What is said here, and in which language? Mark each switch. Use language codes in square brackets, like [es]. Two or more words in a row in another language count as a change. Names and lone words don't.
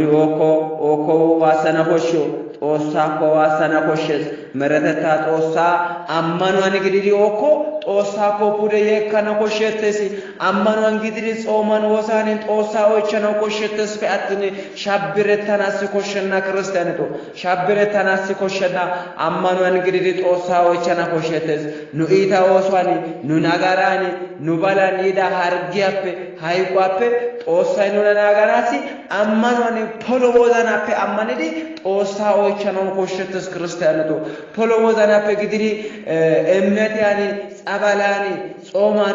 [wal] ኦኮ ዋሰና ሆሾ ጦሳ ኮዋሰና ኮሸስ መረተታ ጦሳ አማኗን ግዲዲ ኦኮ ጦሳ ኮፑደ የከነ ኮሸተሲ አማኗን ግዲዲ ጾማን ወሳኔን ጦሳዎች ነው ኮሸተስ ፈአትን ሻብረታናስ ኮሸና ክርስቲያንቶ ሻብረታናስ ኮሸና አማኗን ግዲዲ ጦሳዎች ነው ኮሸተስ ኑኢታ ወሷኒ ኑናጋራኒ ኑባላኒ ዳ ሃርጊያፕ ሃይቋፕ ጦሳይ ኑናጋራሲ አማኗን ፖሎቦዛናፕ አማነዲ ጦሳዎች ነው ኮሸተስ ክርስቲያንቶ ፖሎቦዛናፕ ግዲዲ እምነት ያኒ ጸባላኒ ጾማኒ